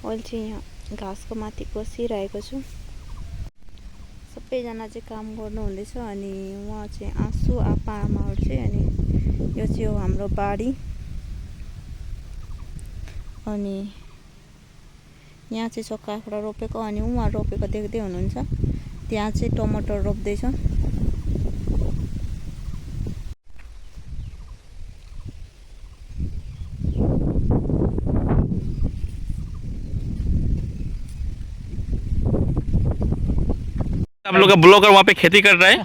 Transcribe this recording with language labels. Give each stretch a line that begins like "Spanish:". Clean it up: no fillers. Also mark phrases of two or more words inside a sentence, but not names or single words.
Nepali: अहिले चाहिँ यहाँ घाँसको माथि बसिरहेको छु। सबैजना चाहिँ काम गर्नुहुँदैछ अनि उहाँ चाहिँ आँसु आप्पा आमाहरू चाहिँ अनि यो चाहिँ हो हाम्रो बारी। अनि यहाँ चाहिँ छ काँक्रा रोपेको अनि उहाँ रोपेको देख्दै हुनुहुन्छ। त्यहाँ चाहिँ टमाटर रोप्दैछ।
Hindi: हम लोग का ब्लॉगर वहाँ पे खेती कर रहा है।